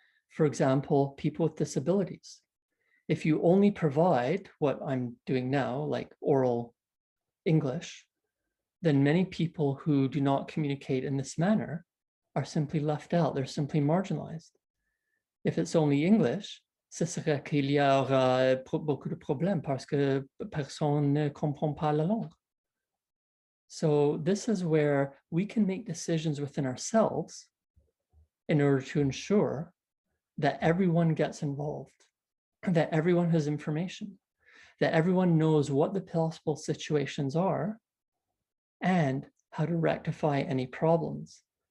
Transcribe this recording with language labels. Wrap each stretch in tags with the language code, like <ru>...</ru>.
<en>For example, people with disabilities. If you only provide what I'm doing now, like oral English, then many people who do not communicate in this manner are simply left out. They're simply marginalized. If it's only English,</en> <fr>ce serait qu'il y aura beaucoup de problèmes parce que personne ne comprend pas la langue.</fr> <en>So this is where we can make decisions within ourselves in order to ensure that everyone gets involved, that everyone has information, that everyone knows what the possible situations are and how to rectify any problems.</en>